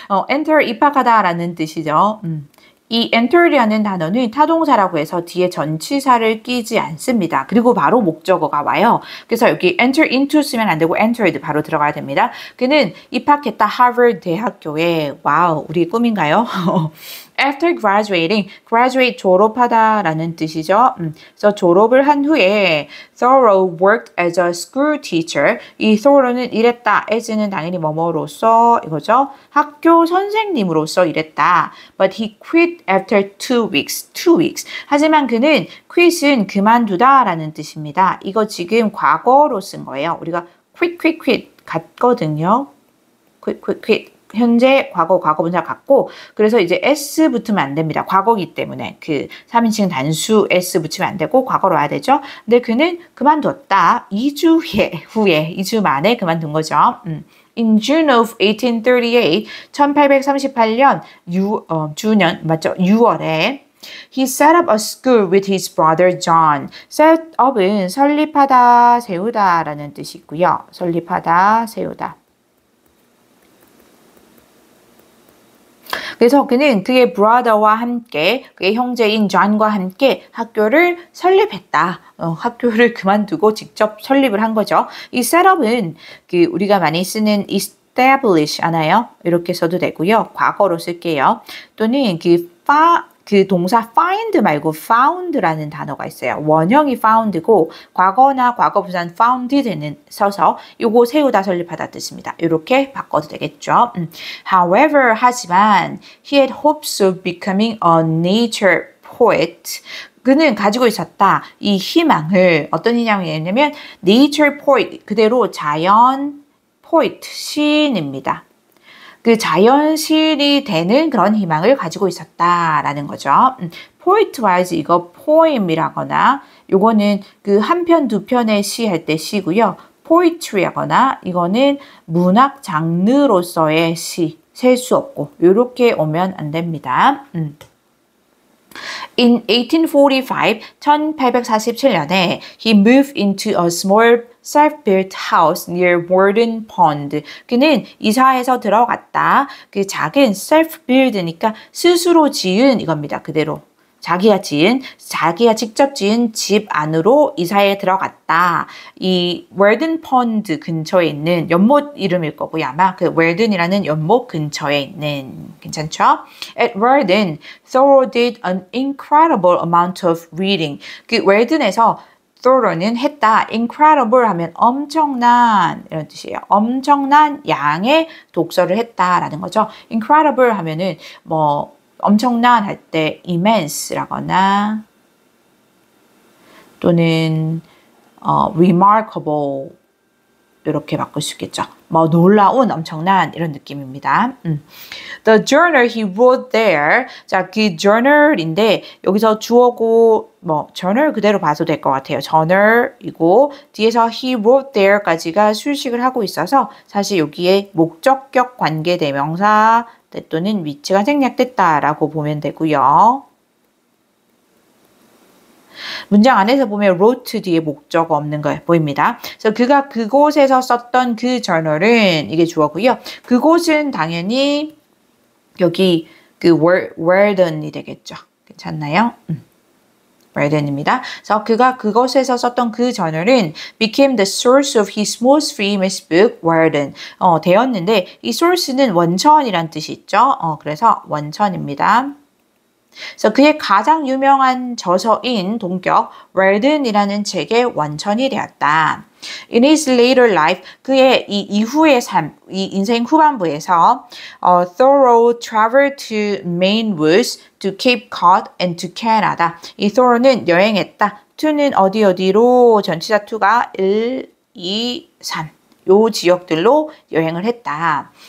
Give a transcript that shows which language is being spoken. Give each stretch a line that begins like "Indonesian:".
Korean: enter 입학하다라는 뜻이죠. 이 enter이라는 단어는 타동사라고 해서 뒤에 전치사를 끼지 않습니다. 그리고 바로 목적어가 와요. 그래서 여기 enter into 쓰면 안 되고 entered 바로 들어가야 됩니다. 그는 입학했다 하버드 대학교에. 와우, 우리 꿈인가요?
English: After graduating, graduate
Korean: 졸업하다라는 뜻이죠. 그래서 졸업을 한 후에
English: Thoreau worked as a school teacher.
Korean: 이 Thoreau는 일했다. as는 당연히 뭐뭐로서 이거죠. 학교 선생님으로서 일했다.
English: But he quit after 2 weeks.
Korean: 하지만 그는 quit은 그만두다라는 뜻입니다. 이거 지금 과거로 쓴 거예요. 우리가 quit 같거든요. quit. 현재, 과거분사 같고 그래서 이제 s 붙으면 안 됩니다. 과거기 때문에 3인칭 단수 s 붙이면 안 되고 과거로 와야 되죠. 근데 그는 그만뒀다. 2주 후에 2주 만에 그만둔 거죠.
English: In June of 1838,
Korean: 1838년 주년 맞죠? 6월에
English: He set up a school with his brother John.
Korean: Set up은 설립하다, 세우다라는 뜻이 있고요. 설립하다, 세우다. 그래서 그는 그의 brother와 함께 그의 형제인 John과 함께 학교를 설립했다. 학교를 그만두고 직접 설립을 한 거죠. 이 setup은 우리가 많이 쓰는 establish 하나요? 이렇게 써도 되고요. 과거로 쓸게요. 또는 그 동사 find 말고 found라는 단어가 있어요. 원형이 found고 과거나 과거분사는 founded는 써서 요거 세우다 설립하다 뜻입니다. 이렇게 바꿔도 되겠죠.
English: However,
Korean: 하지만
English: he had hopes of becoming a nature poet.
Korean: 그는 가지고 있었다. 이 희망을 어떤 희망이냐면 nature poet 그대로 자연 poet 시인입니다. 그 자연시인이 되는 그런 희망을 가지고 있었다라는 거죠. poet-wise 이거 poem이라거나 요거는 한 편, 두 편의 시 할 때 시고요. poetry하거나 이거는 문학 장르로서의 시, 셀 수 없고 요렇게 오면 안 됩니다.
English: In 1845,
Korean: 1847년에
English: he moved into a small self-built house near Warden Pond.
Korean: 그는 이사해서 들어갔다. 그 작은 self-build니까 스스로 지은 이겁니다. 그대로. 자기가 직접 지은 집 안으로 이사해 들어갔다. 이 Warden Pond 근처에 있는 연못 이름일 거고요. 아마 그 Warden이라는 연못 근처에 있는 괜찮죠?
English: At Warden, Thoreau did an incredible amount of reading.
Korean: 그 Warden에서 thorough는 했다. incredible 하면 엄청난 이런 뜻이에요. 엄청난 양의 독서를 했다라는 거죠. incredible 하면은 뭐 엄청난 할 때 immense라거나 또는 remarkable 이렇게 바꿀 수 있겠죠. 뭐 놀라운, 엄청난 이런 느낌입니다.
English: The journal he wrote there.
Korean: 자, 그 journal인데 여기서 주어고 뭐 journal 그대로 봐도 될 것 같아요. journal이고 뒤에서
English: he wrote there
Korean: 까지가 수식을 하고 있어서 사실 여기에 목적격 관계대명사 또는 위치가 생략됐다라고 보면 되고요. 문장 안에서 보면 wrote 뒤에 목적 없는 거 보입니다. 그래서 그가 그곳에서 썼던 그 저널은 이게 주어고요. 그곳은 당연히 여기 그 whereden이 되겠죠. 괜찮나요? whereden입니다. 그래서 그가 그곳에서 썼던 그 저널은
English: became the source of his most famous book, Warden.
Korean: 되었는데 이 source는 원천이란 뜻이 있죠. 그래서 원천입니다. 그래서 그의 가장 유명한 저서인 동격 Warden이라는 책의 원천이 되었다.
English: In his later life,
Korean: 그의 이 이후의 삶, 이 인생 후반부에서
English: Thoreau traveled to Maine woods, to Cape Cod, and to Canada.
Korean: 이 Thoreau는 여행했다. to는 어디로 전치사 to가 1, 2, 3. 요 지역들로 여행을 했다.